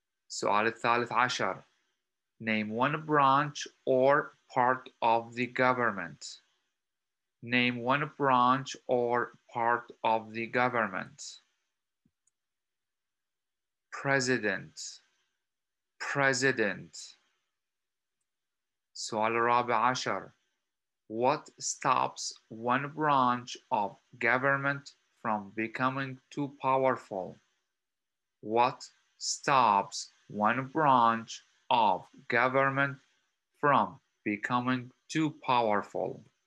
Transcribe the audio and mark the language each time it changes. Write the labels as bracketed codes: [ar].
[ar] السؤال الثالث عشر. [en] Name one branch or part of the government. Name one branch or part of the government. President. President. [ar] السؤال الرابع عشر. [en] What stops one branch of government from becoming too powerful? What stops one branch of government from becoming too powerful?